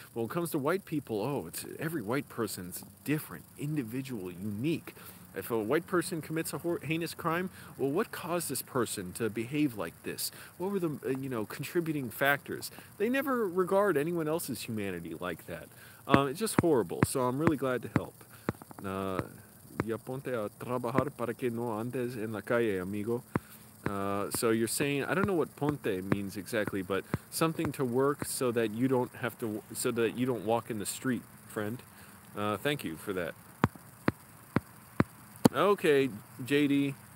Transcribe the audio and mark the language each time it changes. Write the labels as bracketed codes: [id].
[en] When it comes to white people, oh, it's every white person's different, individual, unique. If a white person commits a heinous crime, well, what caused this person to behave like this? What were the contributing factors? They never regard anyone else's humanity like that. It's just horrible. So I'm really glad to help. [es] Ya ponte a trabajar para que no andes en la calle, amigo. [en] So you're saying, I don't know what ponte means exactly, but something to work so that you don't have to, so that you don't walk in the street, friend. Thank you for that. Okay, JD.